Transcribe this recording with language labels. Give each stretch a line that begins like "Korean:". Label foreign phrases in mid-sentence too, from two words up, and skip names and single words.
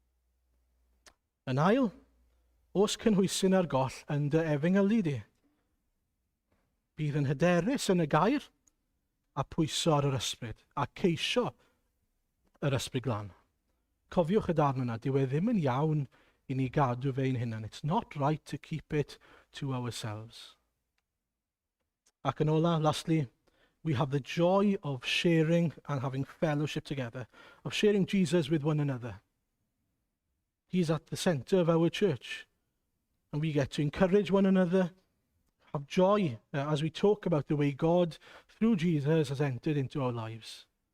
Welsh: Yn ail, os cynhwysyn ar goll yn dy efengylu di, bydd yn hyderus yn y gair, a pwyso ar yr ysbryd, a ceisio yr ysbryd glan. Cofiwch y darn yna, dyw e ddim yn iawn i ni gadw fe ein hunan.
English: It's not right to keep it to ourselves.
Welsh: Ac yn ola,
English: lastly, we have the joy of sharing and having fellowship together, of sharing Jesus with one another. He's at the center of our church, and we get to encourage one another, have joy as we talk about the way God, through Jesus, has entered into our lives.